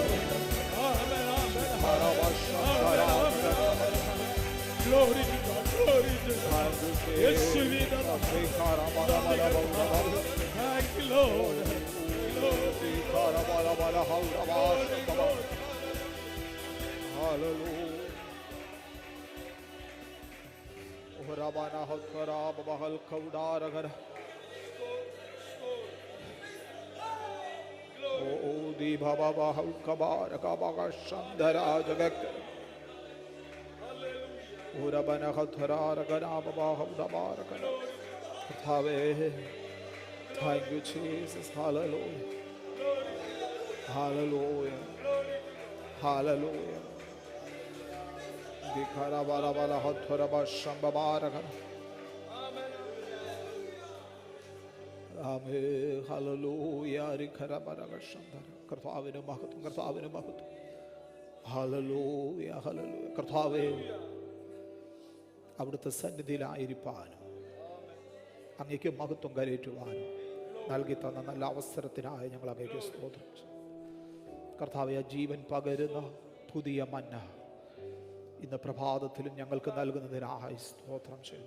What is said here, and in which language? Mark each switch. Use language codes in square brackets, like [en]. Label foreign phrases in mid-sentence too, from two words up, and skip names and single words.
[en] Amen, amen, amen. Glory to God, glory to God. യേശുവിനാ. Thank you, Lord. Glory, glory, glory. Hallelujah. Rabana Hakara Babal Kaudaragar. Oh, the Baba Kabar Kabaga Shandara Jagak. Urabana Hatara Gana Baba Have. Thank you, Jesus. Hallelujah. Hallelujah. Hallelujah. Dikara Bala Bala Hathuraba Shambabaraga. Amen. Hallelujah. Rikara Baraga Shandara. [ml] കർത്താവിനു മഹത്വം, കർത്താവിനു മഹത്വം. [en] Hallelujah. Hallelujah. Karthave. [ml] അവിടുത്തെ സന്നിധിയിലായിരിക്കാനും അങ്ങേക്ക് മഹത്വം കരയേറ്റുവാനും നൽകി തന്ന നല്ല അവസരത്തിനായി ഞങ്ങൾ അങ്ങേക്ക് സ്തോത്രം ചെയ്യുന്നു. കർത്താവേ, ജീവൻ പകരുന്ന പുതിയ മന്ന ഇന്ന് പ്രഭാതത്തിലും ഞങ്ങൾക്ക് നൽകുന്നതിനായി സ്തോത്രം ചെയ്യുന്നു.